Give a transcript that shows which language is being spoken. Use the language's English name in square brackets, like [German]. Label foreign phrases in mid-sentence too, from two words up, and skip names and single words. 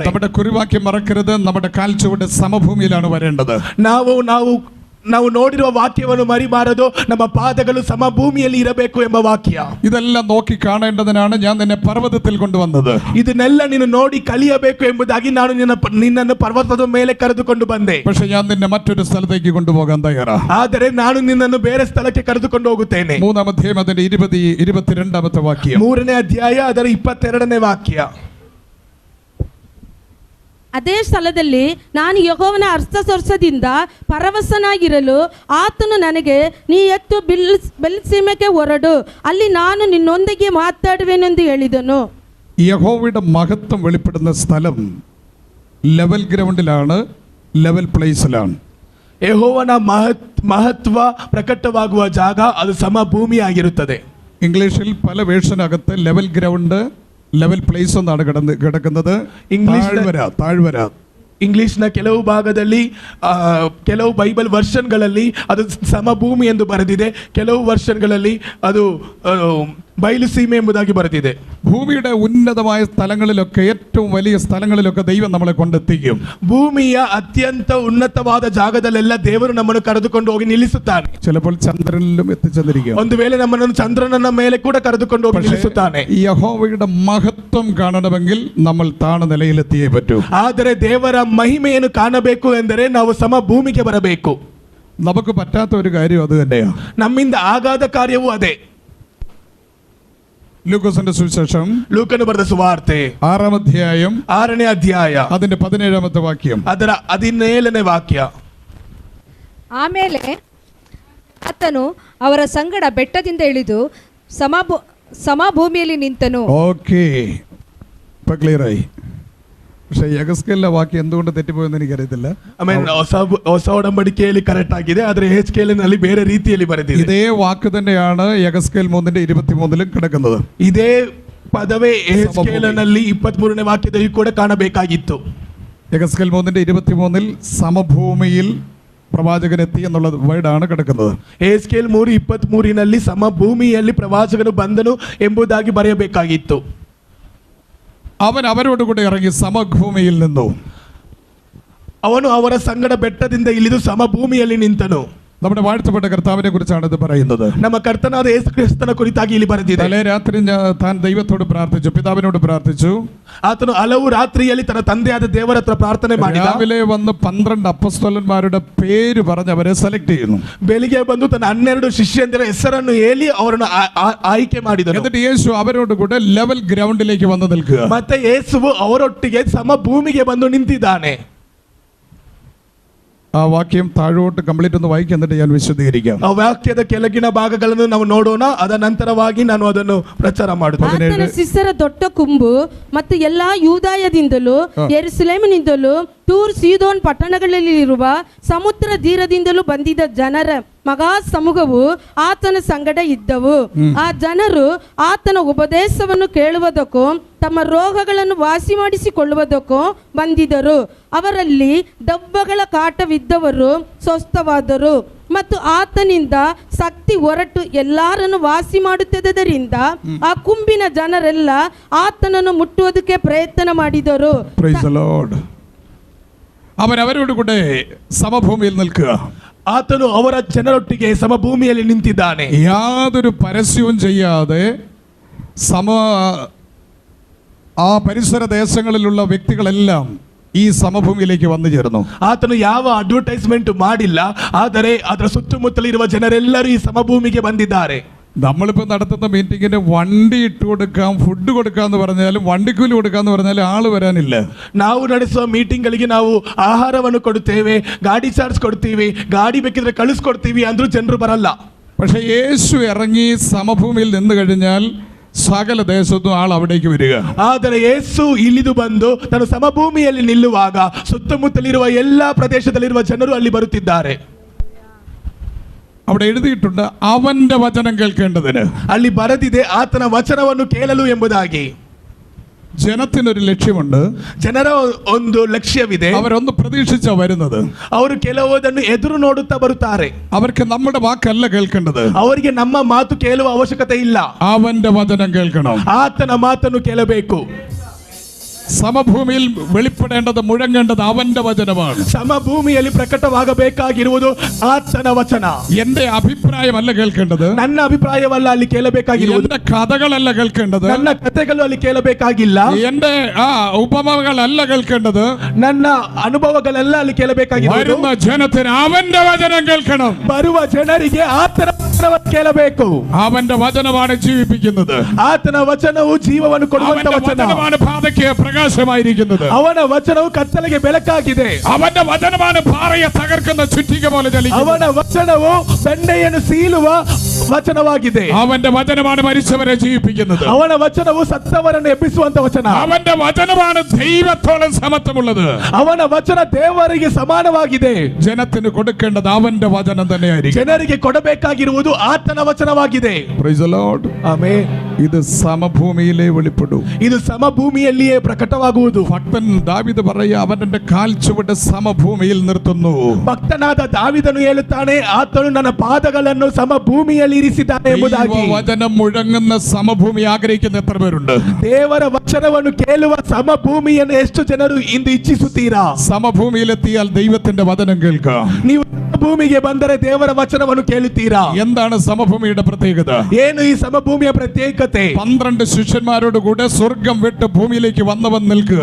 [Malayalam] നമ്മുടെ കുറിവാക്യം മറക്കരുത്, നമ്മുടെ കാൽച്ചുവട് സമഭൂമിയിലാണ് വരേണ്ടത്. [Kannada] ನಾವು ನೋಡಿರುವ ವಾಕ್ಯವನ್ನು ಮರಿಬಾರದು. ನಮ್ಮ ಪಾದಗಳು ಸಮಭೂಮಿಯಲ್ಲಿ ಇರಬೇಕು ಎಂಬ ವಾಕ್ಯ. [Malayalam] ഇതെല്ലാം നോക്കി കാണേണ്ടതിനാണ് ഞാൻ നിന്നെ പർവ്വതത്തിൽ കൊണ്ടുവന്നത്. [Kannada] ಇದನ್ನೆಲ್ಲ ನೀನು ನೋಡಿ ಕಲಿಯಬೇಕು ಎಂಬುದಾಗಿ ನಾನು ನಿನ್ನನ್ನು ಪರ್ವತದ ಮೇಲೆ ಕರೆದುಕೊಂಡು ಬಂದೆ. [Malayalam] പക്ഷെ ഞാൻ നിന്നെ മറ്റൊരു സ്ഥലത്തേക്ക് കൊണ്ടുപോകാൻ തയ്യാറാ. [Kannada] ಆದರೆ ನಾನು ನಿನ್ನನ್ನು ಬೇರೆ ಸ್ಥಳಕ್ಕೆ ಕರೆದುಕೊಂಡು ಹೋಗುತ್ತೇನೆ. [Malayalam] 3-ാം അധ്യായം അതിന്റെ 22-ാമത്തെ വാക്യം. [Kannada] 3ನೇ ಅಧ್ಯಾಯ ಅದರ 22ನೇ ವಾಕ್ಯ. ಅದೇ ಸ್ಥಳದಲ್ಲಿ ನಾನು ಯೆಹೋವನ ಹಸ್ತಸ್ಪರ್ಶದಿಂದ ಪರವಶನಾಗಿರಲು ಆತನು ನನಗೆ, ನೀ ಎತ್ತು ಬೆಲ್ಸೀಮೆಗೆ ಹೊರಡು, ಅಲ್ಲಿ ನಾನು ನಿನ್ನೊಂದಿಗೆ ಮಾತಾಡುವೆನೆಂದು ಹೇಳಿದನು. [Malayalam] യഹോവയുടെ മഹത്വം വെളിപ്പെടുന്ന സ്ഥലം [English] level ground, level place. [Kannada] ಯೆಹೋವನ ಮಹತ್ವ ಪ್ರಕಟವಾಗುವ ಜಾಗ ಅದು ಸಮಭೂಮಿಯಾಗಿರುತ್ತದೆ. [Malayalam] ഇംഗ്ലീഷിൽ പല വേർഷനകത്ത് [English] level ground, level place [Malayalam] എന്നാണ് കിടക്കുന്നത്. താഴ്വര [Kannada] ಇಂಗ್ಲಿಷ್ನ ಕೆಲವು ಭಾಗದಲ್ಲಿ ಕೆಲವು ಬೈಬಲ್ ವರ್ಷನ್ಗಳಲ್ಲಿ ಅದು ಸಮಭೂಮಿ ಎಂದು ಬರೆದಿದೆ, ಕೆಲವು ವರ್ಷನ್ಗಳಲ್ಲಿ ಅದು ಬಯಲು ಸೀಮೆ ಎಂಬುದಾಗಿ ಬರೆದಿದೆ. [Malayalam] ഭൂമിയുടെ ഉന്നതമായ സ്ഥലങ്ങളിലൊക്കെ, ഏറ്റവും വലിയ സ്ഥലങ്ങളിലൊക്കെ ദൈവം നമ്മളെ കൊണ്ടെത്തിക്കും. [Kannada] ಭೂಮಿಯ ಅತ್ಯಂತ ಉನ್ನತವಾದ ಜಾಗದಲ್ಲೆಲ್ಲ ದೇವರು ನಮ್ಮನ್ನು ಕರೆದುಕೊಂಡು ಹೋಗಿ ನಿಲ್ಲಿಸುತ್ತಾನೆ. [Malayalam] ചിലപ്പോൾ ചന്ദ്രനിലും എത്തിച്ചെന്നിരിക്കും. [Kannada] ಒಂದು ವೇಳೆ ನಮ್ಮನ್ನು ಚಂದ್ರನ ಮೇಲೆ ಕೂಡ ಕರೆದುಕೊಂಡು ಹೋಗಿ ನಿಲ್ಲಿಸುತ್ತಾನೆ. [Malayalam] യഹോവയുടെ മഹത്വം കാണണമെങ്കിൽ നമ്മൾ താണ നിലയിലെത്തിയേ പറ്റൂ. [Kannada] ಆದರೆ ದೇವರ ಮಹಿಮೆಯನ್ನು ಕಾಣಬೇಕು ಎಂದರೆ ನಾವು ಸಮಭೂಮಿಗೆ ಬರಬೇಕು. [Malayalam] നമുക്ക് പറ്റാത്ത ഒരു കാര്യം അത് തന്നെയാണ്. [Kannada] ನಮ್ಮಿಂದ ಆಗಾದ ಕಾರ್ಯವೂ ಅದೇ. [Malayalam] ലൂക്കോസിന്റെ സുവിശേഷം, [Kannada] ಲೂಕನು ಬರೆದ ಸುವಾರ್ತೆ [Malayalam] 6-ാം അധ്യായം [Kannada] 6ನೇ ಅಧ್ಯಾಯ [Malayalam] അതിന്റെ 17ാമത്തെ ವಾಕ್യം, [Kannada] ಅದರ 17ನೇ ವಾಕ್ಯ. ಆಮೇಲೆ ಆತನು ಅವರ ಸಂಗಡ ಬೆಟ್ಟದಿಂದ ಇಳಿದು ಸಮಭೂಮಿಯಲ್ಲಿ ನಿಂತನು. [Malayalam] ഓക്കെ, ഇപ്പൊ ക്ലിയർ ആയി. പക്ഷെ യഗസ്കേലിലെ വാക്യം എന്തുകൊണ്ട് തെറ്റിപ്പോയെന്ന് എനിക്കറിയത്തില്ല. [Kannada] ಹೊಸ ಒಡಂಬಡಿಕೆಯಲ್ಲಿ ಕರೆಕ್ಟ್ ಆಗಿದೆ, ಆದರೆ ಎಹೆಜ್ಕೇಲಿನಲ್ಲಿ ಬೇರೆ ರೀತಿಯಲ್ಲಿ ಬರೆದಿದೆ. [Malayalam] ഇതേ വാക്ക് തന്നെയാണ് യഗസ്കേൽ 3:23 കിടക്കുന്നത്. [Kannada] ಇದೇ ಪದವೇ ಎಹೆಜ್ಕೇಲನಲ್ಲಿ 23ನೇ ವಾಕ್ಯದಲ್ಲಿ ಕೂಡ ಕಾಣಬೇಕಾಗಿತ್ತು. [Malayalam] യഗസ്കേൽ 3:23 സമഭൂമിയിൽ പ്രവാചകൻ എത്തി എന്നുള്ള വേർഡാണ് കിടക്കുന്നത്. [Kannada] ಎಹೆಜ್ಕೇಲ್ 3:23ನಲ್ಲಿ ಸಮಭೂಮಿಯಲ್ಲಿ ಪ್ರವಾಚಕನು ಬಂದನು ಎಂಬುದಾಗಿ ಬರೆಯಬೇಕಾಗಿತ್ತು. [Malayalam] അവൻ അവരോട് കൂടെ ഇറങ്ങി സമഭൂമിയിൽ നിന്നു. [Kannada] ಅವನು ಅವರ ಸಂಗಡ ಬೆಟ್ಟದಿಂದ ಇಳಿದು ಸಮಭೂಮಿಯಲ್ಲಿ ನಿಂತನು. [Malayalam] നമ്മുടെ വാഴ്ത്തപ്പെട്ട കർത്താവിനെ കുറിച്ചാണ് ഇത് പറയുന്നത്. [Kannada] ನಮ್ಮ ಕರ್ತನಾದ ಯೇಸು ಕ್ರಿಸ್ತನ ಕುರಿತಾಗಿ ಇಲ್ಲಿ ಬರೆದಿದೆ. [Malayalam] തലേ രാത്രി താൻ ദൈവത്തോട് പ്രാർത്ഥിച്ചു, പിതാവിനോട് പ്രാർത്ഥിച്ചു. [Kannada] ಆತನು ಹಲವು ರಾತ್ರಿಯಲ್ಲಿ ತನ್ನ ತಂದೆಯಾದ ದೇವರ ಹತ್ರ ಪ್ರಾರ್ಥನೆ ಮಾಡಿದ. [Malayalam] രാവിലെ വന്ന് 12 അപ്പോസ്തലന്മാരുടെ പേര് പറഞ്ഞ് അവരെ സെലക്ട് ചെയ്യുന്നു. [Kannada] ಬೆಳಿಗ್ಗೆ ಬಂದು ತನ್ನ 12 ಶಿಷ್ಯಂದಿರ ಹೆಸರನ್ನು ಹೇಳಿ ಅವರನ್ನು ಆಯ್ಕೆ ಮಾಡಿದನು. [Malayalam] എന്നിട്ട് യേശു അവരോട് കൂടെ [English] level ground [Malayalam] വന്ന് നിൽക്കുക. [Kannada] ಮತ್ತೆ ಯೇಸುವು ಅವರೊಟ್ಟಿಗೆ ಸಮಭೂಮಿಗೆ ಬಂದು ನಿಂತಿದ್ದಾನೆ. [Malayalam] ആ വാക്യം താഴോട്ട് കംപ്ലീറ്റ് ഒന്ന് വായിക്കാം, എന്നിട്ട് ഞാൻ വിശദീകരിക്കാം. [Kannada] ಆ ವಾಕ್ಯದ ಕೆಳಗಿನ ಭಾಗಗಳನ್ನು ನಾವು ನೋಡೋಣ, ಅದ ನಂತರವಾಗಿ ನಾನು ಅದನ್ನು ಪ್ರಚಾರ ಮಾಡುತ್ತೇನೆ. ಆತನ ಶಿಷ್ಯರ ದೊಡ್ಡ ಗುಂಪು ಮತ್ತು ಎಲ್ಲಾ ಯೂದಾಯದಿಂದಲೂ ಯೆರೂಸಲೇಮಿನಿಂದಲೂ ಟೂರ್ ಸೀದೋನ್ ಪಟ್ಟಣಗಳಲ್ಲಿರುವ ಸಮುದ್ರ ತೀರದಿಂದಲೂ ಬಂದಿದ್ದ ಜನರ ಮಗಾ ಸಮೂಹವು ಆತನ ಸಂಗಡ ಇದ್ದವು. ಆ ಜನರು ಆತನ ಉಪದೇಶವನ್ನು ಕೇಳುವುದಕ್ಕೂ ತಮ್ಮ ರೋಗಗಳನ್ನು ವಾಸಿ ಮಾಡಿಸಿಕೊಳ್ಳುವುದಕ್ಕೂ ಬಂದಿದ್ದರು. ಅವರಲ್ಲಿ ದೆವ್ವಗಳ ಕಾಟವಿದ್ದವರು ಸ್ವಸ್ಥವಾದರು ಮತ್ತು ಆತನಿಂದ ಶಕ್ತಿ ಹೊರಟು ಎಲ್ಲರನ್ನು ವಾಸಿ ಮಾಡುತ್ತಿದ್ದರಿಂದ ಆ ಗುಂಪಿನ ಜನರೆಲ್ಲ ಆತನನ್ನು ಮುಟ್ಟುವುದಕ್ಕೆ ಪ್ರಯತ್ನ ಮಾಡಿದರು. [English] Praise the Lord. [Malayalam] അവൻ അവരോട് കൂടെ സമഭൂമിയിൽ നിൽക്കുക. [Kannada] ಆತನು ಅವರ ಜನರೊಟ್ಟಿಗೆ ಸಮಭೂಮಿಯಲ್ಲಿ ನಿಂತಿದ್ದಾನೆ. [Malayalam] യാതൊരു പരസ്യവും ചെയ്യാതെ ആ പരിസര ദേശങ്ങളിലുള്ള വ്യക്തികളെല്ലാം ഈ സമഭൂമിയിലേക്ക് വന്നു ചേർന്നു. [Kannada] ಆತನು ಯಾವ ಅಡ್ವರ್ಟೈಸ್ಮೆಂಟ್ ಮಾಡಿಲ್ಲ, ಆದರೆ ಅದರ ಸುತ್ತಮುತ್ತಲಿರುವ ಜನರೆಲ್ಲರೂ ಈ ಸಮಭೂಮಿಗೆ ಬಂದಿದ್ದಾರೆ. [Malayalam] നമ്മളിപ്പോൾ നടത്തുന്ന മീറ്റിങ്ങിന് വണ്ടി ഇട്ട് കൊടുക്കാം, ഫുഡ് കൊടുക്കാന്ന് പറഞ്ഞാലും വണ്ടിക്കൂലി കൊടുക്കാന്ന് പറഞ്ഞാലും ആള് വരാനില്ല. [Kannada] ನಾವು ನಡೆಸುವ ಮೀಟಿಂಗ್ಗಳಿಗೆ ನಾವು ಆಹಾರವನ್ನು ಕೊಡುತ್ತೇವೆ, ಗಾಡಿ ಚಾರ್ಜ್ ಕೊಡ್ತೀವಿ, ಗಾಡಿ ಬೇಕಿದ್ರೆ ಕಳಿಸ್ಕೊಡ್ತೀವಿ ಅಂದ್ರೂ ಜನರು ಬರಲ್ಲ. [Malayalam] പക്ഷെ യേശു ഇറങ്ങി സമഭൂമിയിൽ നിന്ന് കഴിഞ്ഞാൽ സകല ദേശത്തും ആൾ അവിടേക്ക് വരിക. [Kannada] ಆದರೆ ಯೇಸು ಇಳಿದು ಬಂದು ತನ್ನ ಸಮಭೂಮಿಯಲ್ಲಿ ನಿಲ್ಲುವಾಗ ಸುತ್ತಮುತ್ತಲಿರುವ ಎಲ್ಲಾ ಪ್ರದೇಶದಲ್ಲಿರುವ ಜನರು ಅಲ್ಲಿ ಬರುತ್ತಿದ್ದಾರೆ. [Malayalam] അവിടെ എഴുതിയിട്ടുണ്ട് അവന്റെ വചനം കേൾക്കേണ്ടതിന്. [Kannada] ಅಲ್ಲಿ ಬರೆದಿದೆ ಆತನ ವಚನವನ್ನು ಕೇಳಲು ಎಂಬುದಾಗಿ. [Malayalam] ജനത്തിനൊരു ലക്ഷ്യമുണ്ട്, [Kannada] ಜನರ ಒಂದು ಲಕ್ಷ್ಯವಿದೆ. [Malayalam] അവരൊന്ന് പ്രതീക്ഷിച്ച വരുന്നത്. [Kannada] ಅವರು ಕೆಲವುದನ್ನು ಎದುರು ನೋಡುತ್ತಾ ಬರುತ್ತಾರೆ. [Malayalam] അവർക്ക് നമ്മുടെ വാക്കല്ല കേൾക്കേണ്ടത്, [Kannada] ಅವರಿಗೆ ನಮ್ಮ ಮಾತು ಕೇಳುವ ಅವಶ್ಯಕತೆ ಇಲ್ಲ, [Malayalam] അവന്റെ വചനം കേൾക്കണം. [Kannada] ಆತನ ಮಾತನ್ನು ಕೇಳಬೇಕು. [Malayalam] സമഭൂമിയിൽ വെളിപ്പെടേണ്ടത്, മുഴങ്ങേണ്ടത് അവന്റെ വചനമാണ്. [Kannada] ಸಮಭೂಮಿಯಲ್ಲಿ ಪ್ರಕಟವಾಗಬೇಕಾಗಿರುವುದು ಆತನ ವಚನ. [Malayalam] എന്റെ അഭിപ്രായമല്ല കേൾക്കേണ്ടത്, [Kannada] ನನ್ನ ಅಭಿಪ್ರಾಯವಲ್ಲ ಅಲ್ಲಿ ಕೇಳಬೇಕಾಗಿರುವುದು. [Malayalam] എന്റെ കഥകളല്ല കേൾക്കേണ്ടത്, [Kannada] ನನ್ನ ಕಥೆಗಳು ಅಲ್ಲಿ ಕೇಳಬೇಕಾಗಿಲ್ಲ. [Malayalam] എന്റെ ഉപമകളല്ല കേൾക്കേണ്ടത്, [Kannada] ನನ್ನ ಅನುಭವಗಳೆಲ್ಲ ಅಲ್ಲಿ ಕೇಳಬೇಕಾಗಿರುವುದು. [Malayalam] വരുന്ന ജനത്തിന് അവന്റെ വചനം കേൾക്കണം. [Kannada] ಬರುವ ಜನರಿಗೆ ಆತನ ವಚನವನ್ನು ಕೇಳಬೇಕು. [Malayalam] അവന്റെ വചനമാണ് ജീവിപ്പിക്കുന്നത്. [Kannada] ಆತನ ವಚನವು ಜೀವವನ್ನು ಕೊಡುವಂತ [Malayalam] അവന്റെ [Kannada] ವಚನ. [Malayalam] വചനമാണ് പാതയ്ക്ക് പ്രകാശമായിരിക്കുന്നത്. [Kannada] ಅವನ ವಚನವು ಕತ್ತಲೆಗೆ ಬೆಳಕಾಗಿದೆ. [Malayalam] അവന്റെ വചനമാണ് പാറയെ തകർക്കുന്ന ചുറ്റിക പോലെ ചലിക്കുന്നത്. [Kannada] ಅವನ ವಚನವು ಬಂಡೆಯನ್ನು ಸೀಳುವ ವಚನವಾಗಿದೆ. [Malayalam] അവന്റെ വചനമാണ് മരിച്ചവരെ ജീവിപ്പിക്കുന്നത്. [Kannada] ಅವನ ವಚನವು ಸತ್ತವರನ್ನು ಎಬ್ಬಿಸುವಂತ ವಚನ. [Malayalam] അവന്റെ വചനമാണ് ദൈവത്തോളം സമത്വമുള്ളത്. [Kannada] ಅವನ ವಚನ ದೇವರಿಗೆ ಸಮಾನವಾಗಿದೆ. [Malayalam] ജനത്തിന് കൊടുക്കേണ്ടത് അവന്റെ വചനം തന്നെയായിരിക്കും. [Kannada] ಜನರಿಗೆ ಕೊಡಬೇಕಾಗಿರುವುದು ಆತನ ವಚನವಾಗಿದೆ. [English] Praise the Lord. [Kannada] ಆಮೆನ್. [Malayalam] ഇത് സമഭൂമിയിലെ വെളിപ്പെടും. [Kannada] ಇದು ಸಮಭೂಮಿಯಲ್ಲಿಯೇ ಪ್ರಕಟವಾಗುವುದು. [Malayalam] ഭക്തൻ ദാവീദ് പറയുക, അവന്റെ കാൽ ചുവട് സമഭൂമിയിൽ നിർത്തുന്നു. [Kannada] ಭಕ್ತನಾದ ದಾವಿದನು ಹೇಳುತ್ತಾನೆ, ಆತನು ನನ್ನ ಪಾದಗಳನ್ನು ಸಮಭೂಮಿಯಲ್ಲಿ ಇರಿಸಿದ್ದಾನೆ ಎಂಬುದಾಗಿ. [Malayalam] വചനം മുഴങ്ങുന്ന സമഭൂമി ആഗ്രഹിക്കുന്ന എത്ര പേരുണ്ട്? [Kannada] ದೇವರ ವಚನವನ್ನು ಕೇಳುವ ಸಮಭೂಮಿಯನ್ನು ಎಷ್ಟು ಜನರು ಇಂದು ಇಚ್ಛಿಸುತ್ತೀರಾ? [Malayalam] സമഭൂമിയിലെത്തിയാൽ ദൈവത്തിന്റെ വചനം കേൾക്കാം. [Kannada] ನೀವು ಭೂಮಿಗೆ ಬಂದರೆ ದೇವರ ವಚನವನ್ನು ಕೇಳುತ್ತೀರಾ? [Malayalam] എന്താണ് സമഭൂമിയുടെ പ്രത്യേകത? [Kannada] ಏನು ಈ ಸಮಭೂಮಿಯ ಪ್ರತ್ಯೇಕತೆ? [Malayalam] 12 ശിഷ്യന്മാരോട് കൂടെ സ്വർഗം വിട്ട് ഭൂമിയിലേക്ക് വന്നവൻ നിൽക്കുക.